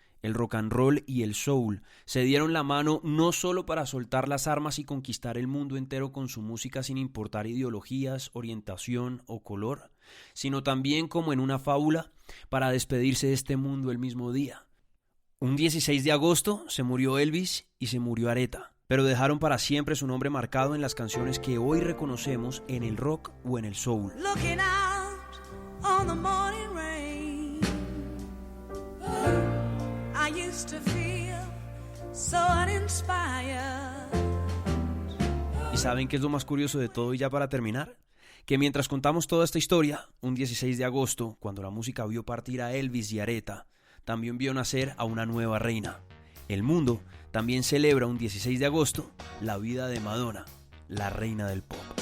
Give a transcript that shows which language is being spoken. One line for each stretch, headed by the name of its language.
Spanish: El rock and roll y el soul se dieron la mano no solo para soltar las armas y conquistar el mundo entero con su música sin importar ideologías, orientación o color, sino también como en una fábula para despedirse de este mundo el mismo día. Un 16 de agosto se murió Elvis y se murió Aretha, pero dejaron para siempre su nombre marcado en las canciones que hoy reconocemos en el rock o en el soul.
English: Looking out on the morning rain, I used to feel so uninspired.
Spanish: ¿Y saben qué es lo más curioso de todo y ya para terminar? Que mientras contamos toda esta historia, un 16 de agosto, cuando la música vio partir a Elvis y Aretha, también vio nacer a una nueva reina. El mundo también celebra un 16 de agosto la vida de Madonna, la reina del pop.